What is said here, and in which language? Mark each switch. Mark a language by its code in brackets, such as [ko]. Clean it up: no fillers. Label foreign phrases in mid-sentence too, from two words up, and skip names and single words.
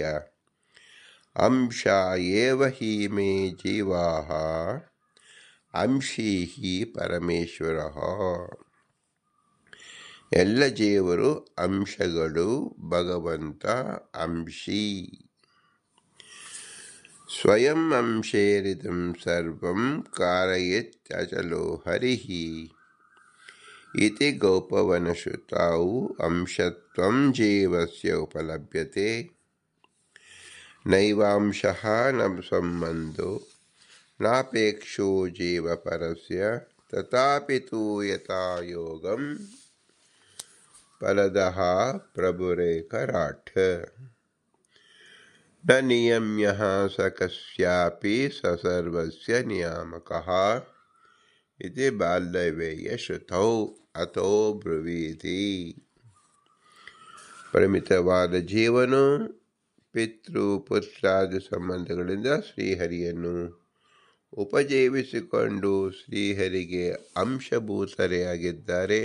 [sa] ಅಂಶ ಏವ ಹಿ ಮೇ ಜೀವಾ ಅಂಶೀ ಪರಮೇಶ್ವರ. [kn] ಎಲ್ಲ ಜೀವರು ಅಂಶಗಳು, ಭಗವಂತ ಅಂಶಿ. [sa] ಸ್ವಯಂ ಅಂಶೇರಿದಂ ಸರ್ವಂ ಕಾರಯತ್ಯಚಲೋ ಹರಿಹಿ ಇತಿ ಗೌಪವನಶ್ರುತೌ ಅಂಶತ್ವಂ ಜೀವಸ್ಯ ಉಪಲಭ್ಯತೆ. ನೈವಾಂಶಃ ನ ಸಂಬಂಧೋ ನಾಪೇಕ್ಷೋ ಜೀವ ಪರಸ್ಯ ತಥಾಪಿ ತು ಯಥಾ ಯೋಗಂ ಫಲದಃ ಪ್ರಭುರೇಕರಾಠ. ನ ನಿಯಮ್ಯಃ ಸ ಕಸ್ಯಾಪಿ ಸ ಸರ್ವಸ್ಯ ನಿಯಾಮಕಃ ಇತಿ ಬಾಲ್ಧವ್ಯೇಯ ಶ್ರುತೌ ಅಥೋ ಬ್ರವೀತಿ. [kn] ಪರಿಮಿತವಾದ ಜೀವನು ಪಿತೃ ಪುತ್ರಾದಿ ಸಂಬಂಧಗಳಿಂದ ಶ್ರೀಹರಿಯನ್ನು ಉಪಜೀವಿಸಿಕೊಂಡು ಶ್ರೀಹರಿಗೆ ಅಂಶಭೂತರೇ ಆಗಿದ್ದಾರೆ.